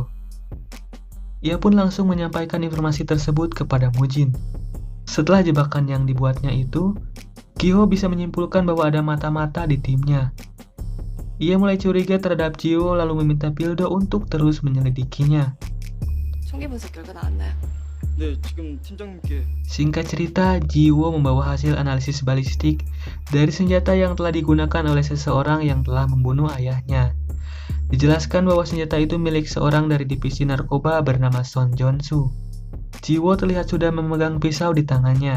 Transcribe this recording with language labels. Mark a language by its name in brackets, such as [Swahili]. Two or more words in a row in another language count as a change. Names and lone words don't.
[Indonesian] Ia pun langsung menyampaikan informasi tersebut kepada Mujin. Setelah jebakan yang dibuatnya itu, Giho bisa menyimpulkan bahwa ada mata-mata di timnya. Ia mulai curiga terhadap Jiwo lalu meminta Pildo untuk terus menyelidikinya. [Korean] 총기 분석 결과 나왔나요? 네, 지금 팀장님께. [Indonesian] Singkat cerita, Jiwo membawa hasil analisis balistik dari senjata yang telah digunakan oleh seseorang yang telah membunuh ayahnya. Dijelaskan bahwa senjata itu milik seorang dari divisi narkoba bernama Son Jonsu. Jiwo terlihat sudah memegang pisau di tangannya.